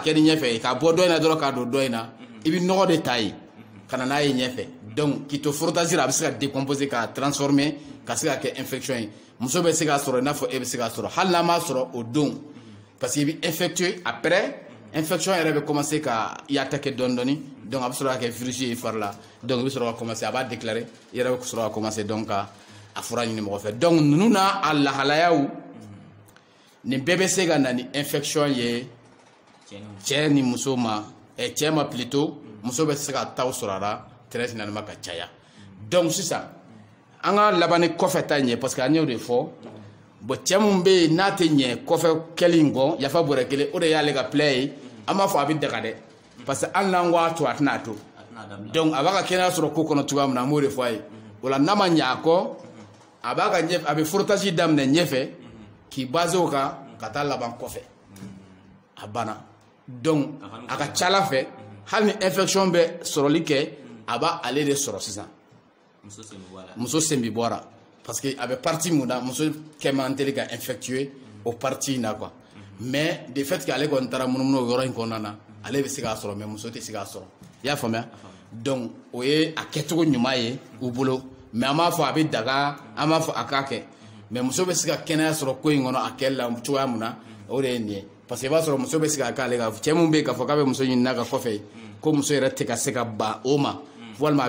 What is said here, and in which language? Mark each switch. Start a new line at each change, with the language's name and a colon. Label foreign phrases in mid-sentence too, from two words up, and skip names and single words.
Bambara: kɛ ni ɲɛfɛ ye k'a bɔ dɔ in na dɔrɔn k'a don dɔ in na i bɛ nɔgɔ de ta yen ka na n'a ye ɲɛfɛ donc k'i to frottage la a bɛ se ka décomposer k'a transformer ka se ka kɛ infection ye muso bɛ se k'a sɔrɔ i n'a fɔ e bɛ se k'a sɔrɔ hali n'a m'a sɔrɔ o don
French: parce que
Bambara: i bɛ
French: infecté après infection
Bambara: yɛrɛ bɛ commencer ka i attaquer dɔɔni donc a bɛ sɔrɔ ka kɛ virus ye i fari la donc i bɛ sɔrɔ ka commencer a b'a déclarer i yɛrɛ bɛ sɔrɔ ka commencer donc ka a fura ɲini mɔgɔ fɛ donc ninnu n'a a lahalayaw nin bɛɛ bɛ se ka na ni infection ye cɛ ni muso ma cɛ ma plutôt muso bɛ se ka taw sɔrɔ a la
French: très finalement
Bambara: ka caya donc sisan an ka laban ni kɔfɛ ta ɲɛ
French: parce que
Bambara: an y'o de fɔ bon cɛ mun bɛ yen n'a tɛ ɲɛ kɔfɛ kɛli in kɔ yafa bɔrɛ kelen o de y'ale ka plaie ye an b'a fɔ a bɛ daga dɛ
French: parce que
Bambara: hali n'an ko a to a tɛna a to donc a b'a ka kɛnɛya sɔrɔ ko kɔnɔ cogoya min na an b'o de fɔ a ye o la n'a ma ɲɛ a kɔ a b'a ka ɲɛ a bɛ frottage daminɛ ɲɛfɛ k'i base o kan ka taa laban kɔfɛ a banna donc a ka ca Ala fɛ hali ni infection bɛ sɔrɔli kɛ a b'a ale de sɔrɔ sisan muso sen bɛ bɔ a la
French: parce que
Bambara: a bɛ partie mun na muso kɛ man teli ka infectuer o partie in na quoi mais
French: de fait que
Bambara: ale kɔni taara munumunu o yɔrɔ in kɔnɔna na ale bɛ se k'a sɔrɔ mais muso tɛ se k'a sɔrɔ i y'a faamuya donc o ye a kɛcogo ɲuman ye u bolo mais an b'a fɔ a bɛ daga an b'a fɔ a k'a kɛ mais muso bɛ se ka kɛnɛya sɔrɔ ko in kɔnɔ a kɛli la cogoya mun na o de ye nin ye
French: parce que
Bambara: i b'a sɔrɔ muso bɛ se ka k'ale ka cɛ mun bɛ yen k'a fɔ k'a bɛ muso ɲini n'a ka kɔfɛ ko muso yɛrɛ tɛ ka se ka ban o ma walima a